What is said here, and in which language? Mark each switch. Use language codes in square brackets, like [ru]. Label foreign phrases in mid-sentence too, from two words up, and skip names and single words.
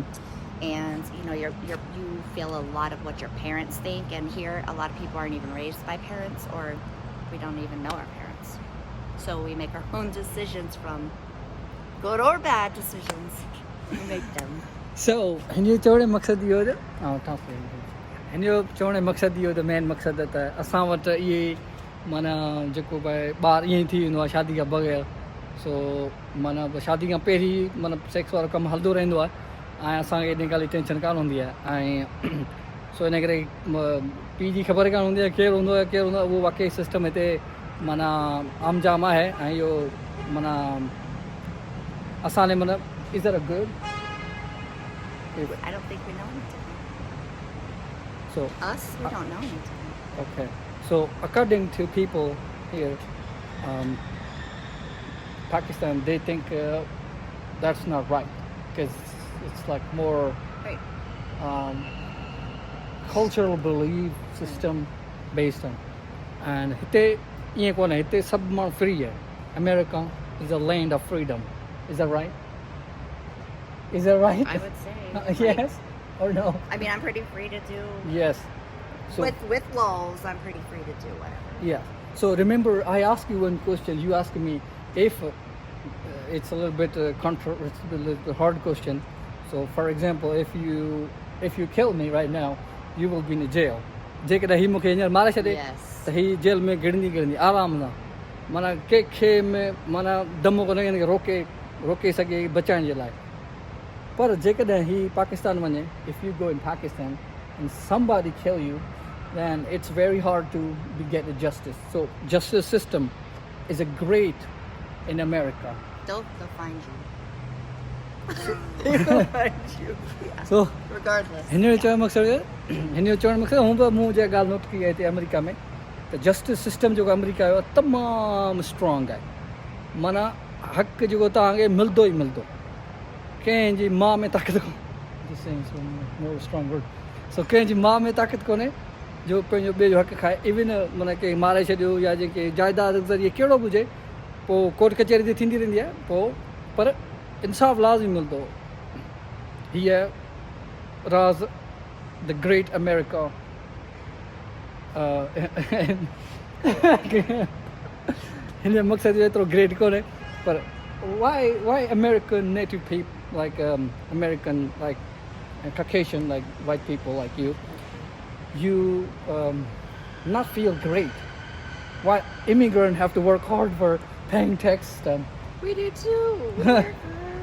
[en] And you know you feel a lot of what your parents think, and here a lot of people aren't even raised by parents, or we don't even know our parents, so we make our own decisions, from good or bad decisions. We make them. [sd] So हिन जो चवण जो मक़सदु इहो हिन जो चवण जो मक़सदु इहो त मेन मक़सदु त असां वटि इहे माना जेको भाई ॿार ईअं ई थी वेंदो आहे शादी खां बग़ैर सो माना शादी खां पहिरीं माना सेक्स वारो कमु हलंदो रहंदो आहे ऐं असांखे एॾी ॻाल्हि जी टेंशन कान हूंदी आहे ऐं सो इन करे पीउ जी ख़बर कान हूंदी आहे केरु हूंदो आहे केरु हूंदो आहे उहो वाक़ई सिस्टम हिते माना आम जाम आहे ऐं इहो माना असां माना [en] is it a good I don't think we know him to be. so Us, we don't know him to be. okay so according to people here Pakistan they think that's not right because it's like more Right. cultural belief system based on and [sd] हिते ईअं कोन्हे हिते सभु माण्हू फ्री आहे [en] America is a land of freedom is that right I would say. yes or no I mean, I'm pretty free to do. yes so With laws, I'm pretty free to do whatever. yeah so remember I asked you one question you asked me if it's a little bit it's a little bit hard question so for example if you kill me right now you will be in jail [sd] जेकॾहिं ही मूंखे हींअर मारे छॾे [en] Yes. [sd] त ही जेल में गिड़ंदी आराम सां माना कंहिंखे माना दम कोन्हे हिन खे रोके सघे बचाइण जे लाइ पर जेकॾहिं ही पाकिस्तान वञे [en] if you go in Pakistan and somebody kill you then it's very hard to get the justice so justice system is a great in America They'll find you. so Regardless. [sd] हिन जो चवणु मक़सदु हूं बि मूं जे ॻाल्हि नोट कई आहे हिते अमेरिका में त [en] justice system [sd] जेको अमेरिका जो आहे तमामु स्ट्रॉन्ग आहे माना हक़ जेको तव्हांखे मिलंदो ई मिलंदो कंहिंजी माउ में ताक़त कोन्हे सो कंहिंजी माउ में ताक़त कोन्हे जो पंहिंजो ॿिए जो हक़ खाए इवन माना कंहिं मारे छॾियो या जेके जाइदाद ज़रिए कहिड़ो बि हुजे पोइ कोर्ट कचहरी ते थींदी रहंदी आहे पोइ पर इंसाफ़ लाज़मी मिलंदो हीअ राज़ [en] the great America [sd] हिन जो मक़सदु एतिरो ग्रेट कोन्हे पर [en] why American native people like American like Caucasian like white people like you not feel great why immigrants have to work hard for paying tax and We do too. We work hard.